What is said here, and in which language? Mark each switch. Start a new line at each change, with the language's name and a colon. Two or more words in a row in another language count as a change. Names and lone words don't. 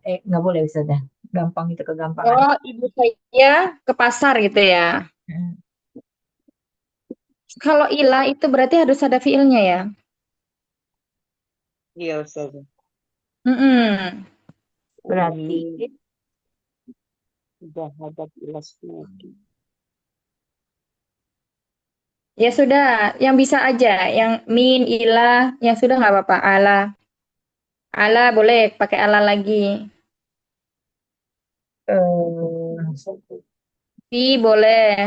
Indonesian: Nggak boleh Ustazah. Gampang itu kegampangan. Oh, ibu saya ke pasar gitu ya. Hmm. Kalau ilah itu berarti harus ada fiilnya ya. Iya, Ustaz. Mm-mm. Berarti
Arabic: ذهبت إلى السوق.
Indonesian: Ya sudah, yang bisa aja, yang min, ilah, yang sudah nggak apa-apa. Ala boleh pakai ala lagi. Fi boleh.